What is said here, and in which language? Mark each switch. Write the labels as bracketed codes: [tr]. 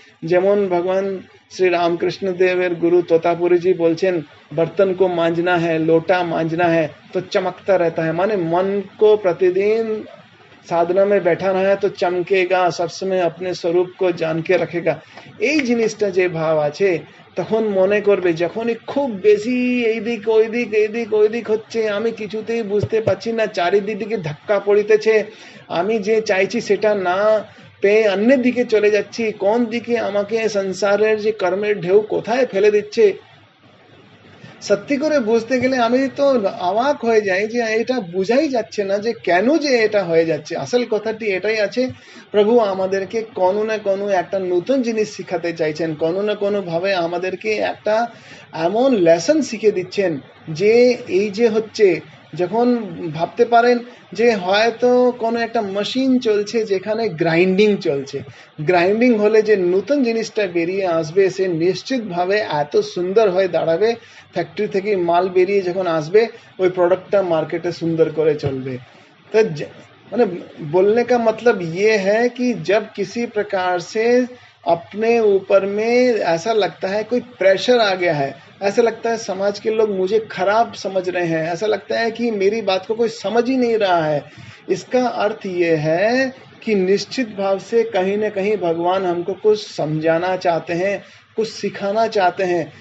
[bn] যেমন ভগবান [hi] श्री रामकृष्ण देवेर गुरु तोतापुरी जी बोलছেন बर्तन को मांजना है, लोटा मांजना है तो चमकता रहता है। माने मन को प्रतिदिन साधना में बैठाना है तो चमकेगा, सब समय अपने स्वरूप को जान के रखेगा। [bn] এই জিনিসটা যে ভাব আছে, তখন মনে করবে যখনই খুব বেশি এইদিক ওইদিক এইদিক ওইদিক হচ্ছে, আমি কিছুতেই বুঝতে পারছি না, চারিদিকে ধাক্কা পড়িতেছে, আমি যে চাইছি সেটা না পেয়ে অন্যের দিকে চলে যাচ্ছি, কোন দিকে আমাকে সংসারের যে কর্মের ঢেউ কোথায় ফেলে দিচ্ছে, সত্যি করে বুঝতে গেলে আমি তো অবাক হয়ে যাই যে এটা বোঝাই যাচ্ছে না যে কেন যে এটা হয়ে যাচ্ছে। আসল কথাটি এটাই আছে, প্রভু আমাদেরকে কোনো না কোনো একটা নতুন জিনিস শিখাতে চাইছেন, কোনো না কোনো ভাবে আমাদেরকে একটা এমন লেসন শিখে দিচ্ছেন যে এই যে হচ্ছে, যখন ভাবতে পারেন যে হয়তো কোনো একটা মেশিন চলছে যেখানে গ্রাইন্ডিং চলছে, গ্রাইন্ডিং হলে যে নতুন জিনিসটা বেরিয়ে আসবে সে নিশ্চিতভাবে এত সুন্দর হয়ে দাঁড়াবে, फैक्ट्री থেকে মাল বেরিয়ে যখন আসবে ওই প্রোডাক্টটা মার্কেটে সুন্দর করে চলবে। [hi] तो মানে बोलने का मतलब ये है कि जब किसी प्रकार से अपने ऊपर में ऐसा लगता है कोई प्रेशर आ गया है, ऐसा लगता है समाज के लोग मुझे खराब समझ रहे हैं, ऐसा लगता है कि मेरी बात को कोई समझ ही नहीं रहा है, इसका अर्थ ये है कि निश्चित भाव से कहीं न कहीं भगवान हमको कुछ समझाना चाहते हैं, कुछ सिखाना चाहते हैं।